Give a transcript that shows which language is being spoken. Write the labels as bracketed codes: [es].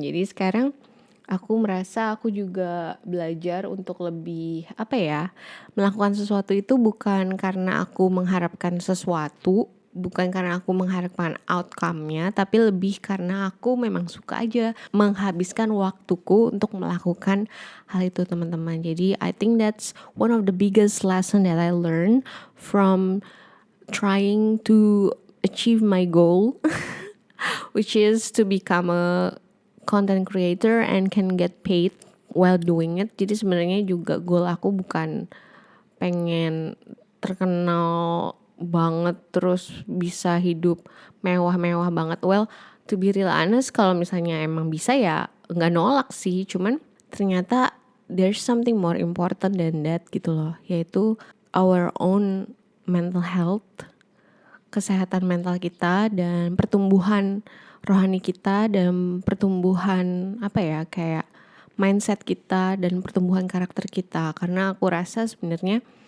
[id] Jadi sekarang aku merasa aku juga belajar untuk lebih melakukan sesuatu itu bukan karena aku mengharapkan sesuatu, bukan karena aku mengharapkan outcome-nya, tapi lebih karena aku memang suka aja menghabiskan waktuku untuk melakukan hal itu teman-teman. Jadi [en] I think that's one of the biggest lesson that I learned from trying to achieve my goal which is to become a content creator and can get paid while doing it. [id] Jadi sebenarnya juga goal aku bukan pengen terkenal banget terus bisa hidup mewah-mewah banget. [en] Well, to be real honest, [id] kalau misalnya emang bisa ya nggak nolak sih. Cuman ternyata [en] there's something more important than that [id] gitu loh, yaitu [en] our own mental health, [id] kesehatan mental kita dan pertumbuhan rohani kita dan pertumbuhan mindset kita dan pertumbuhan karakter kita. Karena aku rasa sebenarnya